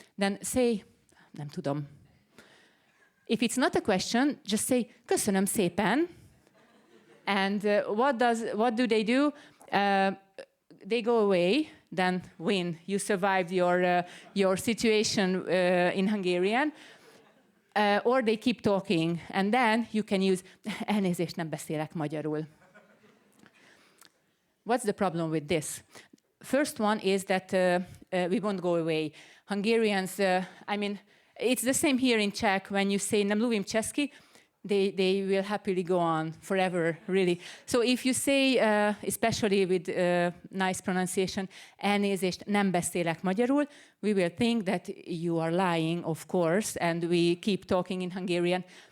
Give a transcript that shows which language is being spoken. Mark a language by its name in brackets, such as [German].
[English] Then say, [Hungarian] nem tudom. [English] If it's not a question, just say, [Hungarian] köszönöm szépen. [English] And what do they do? They go away. Then win. You survived your situation in Hungarian. Or they keep talking. And then you can use, [Hungarian] elnézést, nem beszélek magyarul. [English] What's the problem with this? First one is that we won't go away. Hungarians, I mean, it's the same here in Czech. When you say [Czech] nem mluvím česky, [English] they will happily go on forever, really. So if you say, especially with nice pronunciation, [Hungarian] elnézést, nem beszélek magyarul, [English] we will think that you are lying, of course, and we keep talking in Hungarian.